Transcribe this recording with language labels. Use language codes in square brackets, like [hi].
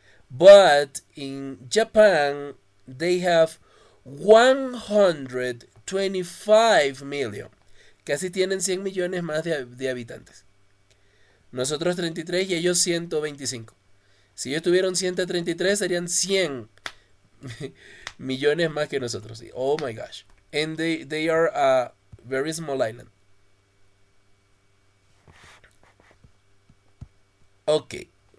[en] But in Japan they have 125 million. [es] Casi tienen 100 millones más de habitantes. Nosotros 33 y ellos 125. Si ellos tuvieron 133 serían 100 millones más que nosotros. [en] Oh my gosh. And they are a very small island. Okay.